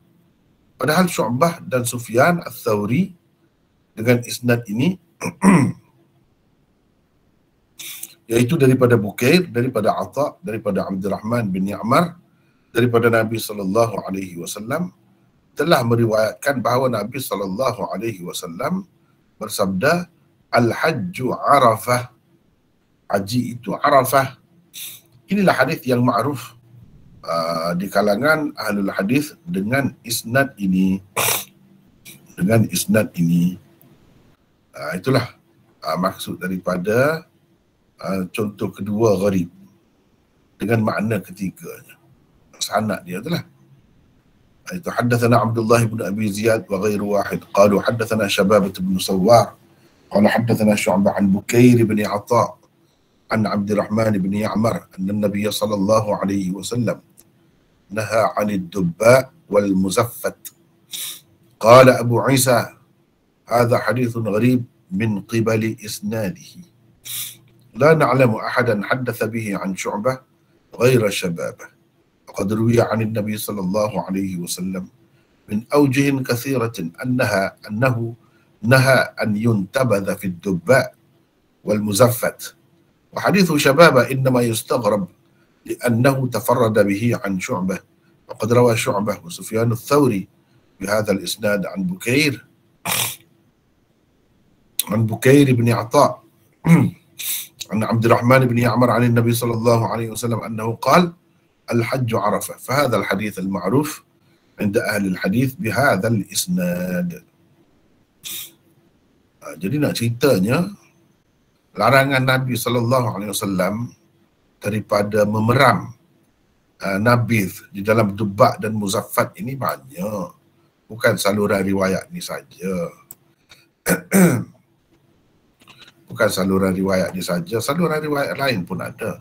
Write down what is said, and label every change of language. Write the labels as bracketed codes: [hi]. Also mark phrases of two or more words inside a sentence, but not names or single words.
[ms] Padahal Syu'bah dan Sufyan Ats-Tsauri dengan isnad ini iaitu daripada Bukair, daripada Atha, daripada Abdurrahman bin Ya'mar, daripada Nabi SAW telah meriwayatkan bahawa Nabi SAW bersabda, [ar] الحج عرفة. [ms] Haji itu Arafah. Inilah hadis yang ma'ruf di kalangan [ar] أهل الحديث [ms] dengan isnad ini. Itulah maksud daripada contoh kedua gharib dengan makna ketiganya. Sanad dia itulah. [ar] Itu حدثنا عبد الله بن أبي زياد وغير واحد قالوا حدثنا شبابة بن سوار قال حدثنا شعبة عن بكير بن عطاء عن عبد الرحمن بن يعمر أن النبي صلى الله عليه وسلم نهى عن الدباء والمزفت. قال أبو عيسى هذا حديث غريب من قبل إسناده لا نعلم أحدا حدث به عن شعبة غير شبابة. وقد روي عن النبي صلى الله عليه وسلم من أوجه كثيرة أنه نهى أن ينتبذ في الدباء والمزفت. وحديث شبابة إنما يستغرب لأنه تفرد به عن شعبة، وقد روى شعبة وسفيان الثوري بهذا الإسناد عن بكير بن عطاء عن عبد الرحمن بن يعمر عن النبي صلى الله عليه وسلم أنه قال الحج عرفة. فهذا الحديث المعروف عند أهل الحديث بهذا الإسناد. [ms] Jadi nak ceritanya, larangan Nabi SAW daripada memeram nabidh di dalam dubak dan muzaffat ini banyak. Bukan saluran riwayat ni saja. Bukan saluran riwayat ni saja, saluran riwayat lain pun ada.